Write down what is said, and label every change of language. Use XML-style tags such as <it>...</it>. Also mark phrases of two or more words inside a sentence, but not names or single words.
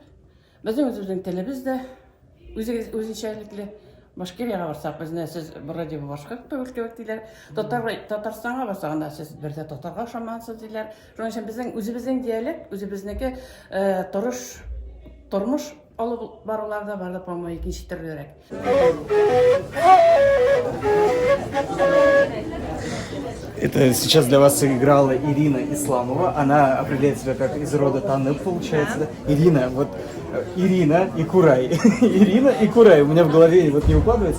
<tt>Безнең үзебезнең телебез дә үзенчәлекле. Башкирияга барсак, безне сез вроде башкорт түгел кебек диләр. Татарстанга барсагында сез бердә татарга ошамансыз диләр. Шуның өчен безнең үзебезнең диалект, үзебезнеке тормыш алып баруларда бар да,</tt> <ru>по-моему,</ru> <tt>икенче төрлерәк.</tt> <ru>Это сейчас для вас сыграла Ирина Исламова. Она определяет себя как из рода Танып, получается. Да? Ирина, вот Ирина и Курай. Ирина и Курай. У меня в голове вот не укладывается.</ru>